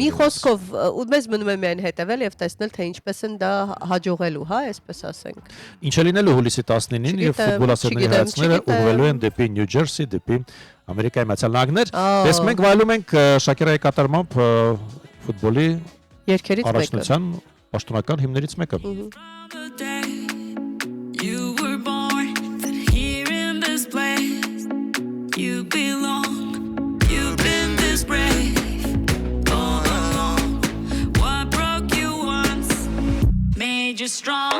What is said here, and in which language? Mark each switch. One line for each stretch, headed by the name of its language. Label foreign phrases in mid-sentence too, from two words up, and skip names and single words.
Armenian: Մի խոսքով մեզ մնում է միայն հետևել եւ տեսնել թե ինչպես են դա հաջողելու, հա, այսպես ասենք։ Ինչ է լինելու հուլիսի 19-ին եւ ֆուտբոլասերների հայացքները ուղղվելու են դեպի Նյու Ջերսի, դեպի Ամերիկայի Միացյալ Նահանգներ։ Դες մենք վայելում ենք Շակիրայի կատարմամբ ֆուտբոլի երգերից մեկը։ Առաջնության պաշտոնական հիմներից մեկը։
English: You were born here in this place. You belong. You've been this brave all along. What broke you once made you strong.